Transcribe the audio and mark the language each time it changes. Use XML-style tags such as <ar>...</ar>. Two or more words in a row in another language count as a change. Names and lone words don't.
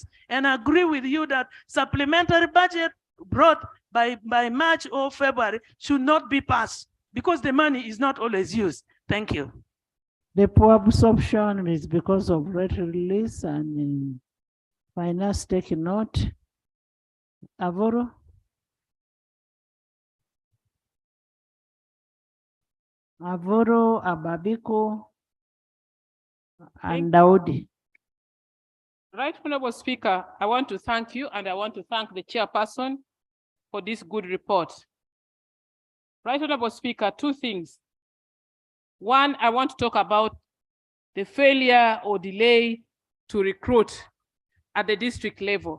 <en>And I agree with you that supplementary budget brought by March or February should not be passed because the money is not always used. Thank you. The poor absorption is because of rate release and finance taking note. Avoro? Avoro, Ababiko, and Daudi. Right Honorable Speaker, I want to thank you and I want to thank the chairperson for this good report. Right Honorable Speaker, two things. One, I want to talk about the failure or delay to recruit at the district level.</en>